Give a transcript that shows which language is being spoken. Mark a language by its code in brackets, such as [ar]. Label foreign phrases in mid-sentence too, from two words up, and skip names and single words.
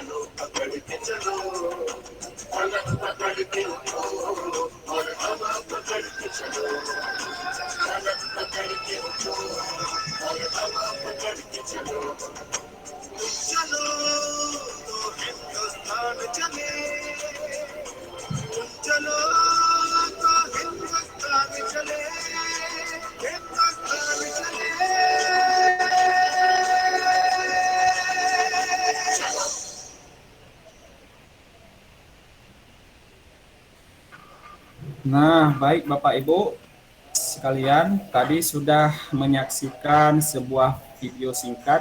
[hi] पकड़ के चलो पलक पकड़ के उठो और हवा पकड़ के चलो पलक पकड़ के उठो और हवा पकड़ के चलो चलो तो हिंदुस्तान चले चलो तो हिंदुस्तान चले हिंदुस्तान चले [id] Nah, baik Bapak Ibu sekalian, tadi sudah menyaksikan sebuah video singkat.